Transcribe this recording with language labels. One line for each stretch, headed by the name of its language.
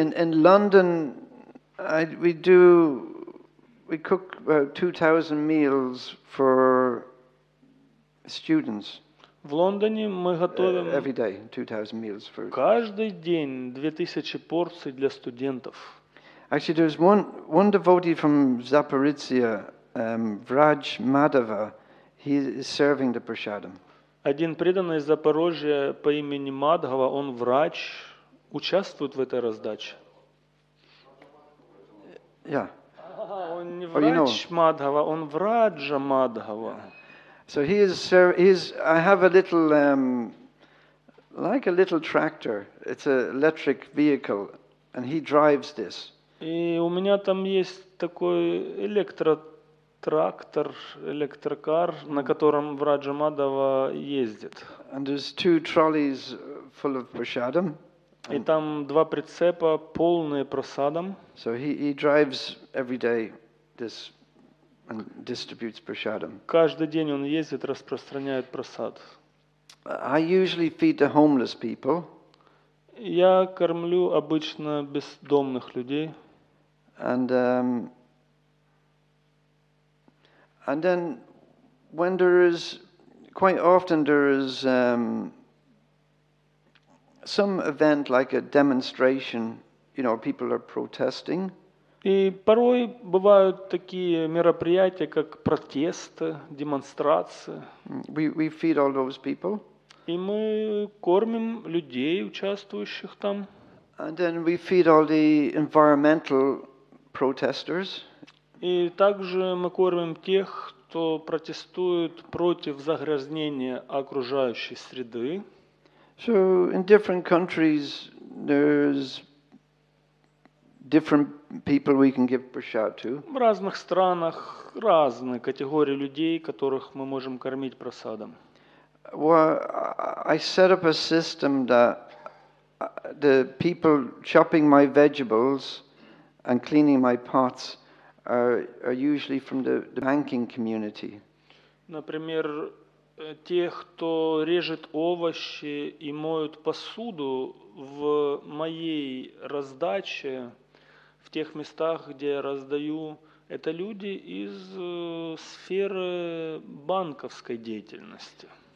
English: In London, we cook about 2,000 meals for students.
Russian: В Лондоне мы готовим
English: Every day, 2,000 meals for.
Russian: каждый день 2000 порций для студентов.
English: Actually, there's one devotee from Zaporizhia, Vraj Madhava. He is serving the prasadam.
Russian: Один преданный из Запорожья по имени Мадхава, он врач, участвует в этой раздаче.
English: Yeah.
Russian: Он не
English: Oh, you know.
Russian: врач Мадхава, он Враджа Мадхава.
English: So I have a little, like a little tractor. It's an electric vehicle, and he drives this.
Russian: И у меня там есть такой электротрактор, электрокар, на котором Враджа Мадхава ездит.
English: And there's 2 trolleys full of prasadam.
Russian: И там 2 прицепа, полные прасадом.
English: So he drives every day this and distributes prasadam.
Russian: Каждый день он ездит, распространяет прасад.
English: I usually feed the homeless people.
Russian: Я кормлю обычно бездомных людей.
English: And then when quite often there is some event like a demonstration, people are protesting.
Russian: И порой бывают такие мероприятия, как протесты, демонстрации.
English: We feed all those people.
Russian: И мы кормим людей, участвующих там.
English: And then we feed all the environmental protesters.
Russian: И также мы кормим тех, кто протестует против загрязнения окружающей среды.
English: So in different countries, there's different people we can give prasad to.
Russian: В разных странах разные категории людей, которых мы можем кормить прасадом.
English: Well, I set up a system that the people chopping my vegetables and cleaning my pots are usually from the banking community.
Russian: Например, тех, кто режет овощи и моют посуду в моей раздаче, в тех местах, где я раздаю, это люди из сферы банковской деятельности.